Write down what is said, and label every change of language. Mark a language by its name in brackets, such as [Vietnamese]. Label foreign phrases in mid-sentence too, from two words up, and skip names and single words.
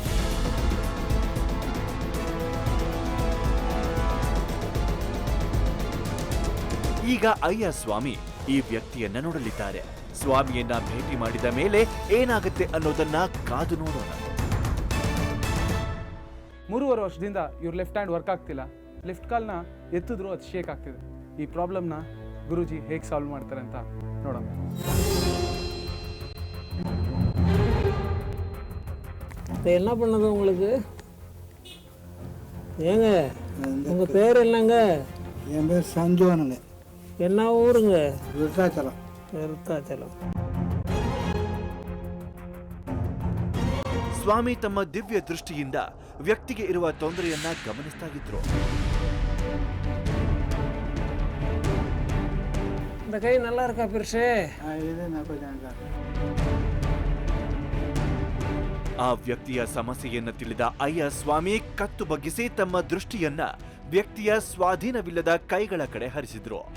[Kannada] ಈಗ ಅಯ್ಯ ಸ್ವಾಮಿ ಈ ವ್ಯಕ್ತಿಯನ್ನ ನೋಡಲಿದ್ದಾರೆ. ಸ್ವಾಮಿಯನ್ನ ಭೇಟಿ ಮಾಡಿದ ಮೇಲೆ ಏನಾಗುತ್ತೆ ಅನ್ನೋದನ್ನ ಕಾದು ನೋಡೋಣ. 3.5 ವರ್ಷದಿಂದ ಇವ್ರ [English] left hand work [Kannada] ಆಗ್ತಿಲ್ಲ. ಲೆಫ್ಟ್ ಕಾಲ್ನ ಎತ್ತಿದ್ರು ಅದು ಶೇಕ್ ಆಗ್ತಿದೆ. ಈ ಪ್ರಾಬ್ಲಮ್ನ ಗುರೂಜಿ ಹೇಗೆ ಸಾಲ್ವ್ ಮಾಡ್ತಾರೆ ಅಂತ ನೋಡೋಣ. [Tamil] என்ன பண்ணது உங்களுக்கு? ஏங்க உங்கள் பேர் என்னங்க? என் பேர் சஞ்சோனுங்க. என்ன ஊருங்க? விருத்தாச்சலம். விருத்தாச்சலம். [Kannada] ಸ್ವಾಮಿ ತಮ್ಮ ದಿವ್ಯ ದೃಷ್ಟಿಯಿಂದ ವ್ಯಕ್ತಿಗೆ ಇರುವ ತೊಂದರೆಯನ್ನ ಗಮನಿಸ್ತಾ ಇದ್ರು. [Tamil] இந்த கை நல்லா இருக்கா பெருசு? இது நான் கொஞ்சம் [Kannada] ಆ ವ್ಯಕ್ತಿಯ ಸಮಸ್ಯೆಯನ್ನ ತಿಳಿದ ಅಯ್ಯ ಸ್ವಾಮಿ ಕತ್ತು ಬಗ್ಗಿಸಿ ತಮ್ಮ ದೃಷ್ಟಿಯನ್ನ ವ್ಯಕ್ತಿಯ ಸ್ವಾಧೀನವಿಲ್ಲದ ಕೈಗಳ ಕಡೆ ಹರಿಸಿದ್ರು.